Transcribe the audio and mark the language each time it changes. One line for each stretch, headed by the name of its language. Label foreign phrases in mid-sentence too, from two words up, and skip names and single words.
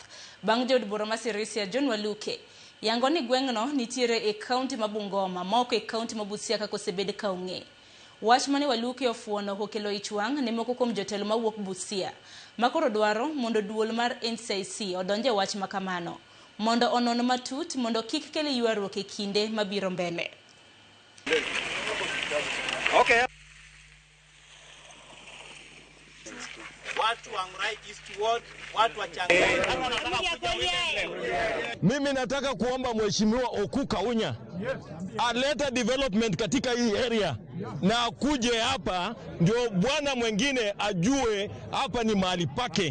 Luo (Kenya and Tanzania): Bang' jaod bura masirisia Ywaruok yango ni gwengno nitiere e kaunti ma Bungoma moko e kaunti mabusia kako sebed kaung'e. Wach mane Ywaruok ofuono okelo ichwang' ne moko kuom jotelo mawuok Busia. Makoro dwaro mondo duol mar NCIC odonje wach makamano. Mondo onon matut mondo kik kele Ywaruok e kinde mabiro mbele.
Swahili: Okay. Watu Angrai East Ward, watu wa Changai. Mimi nataka kuomba Mheshimiwa Okuka Unya aleta development katika hii area na akuje hapa ndio bwana mwingine ajue hapa ni mahali pake.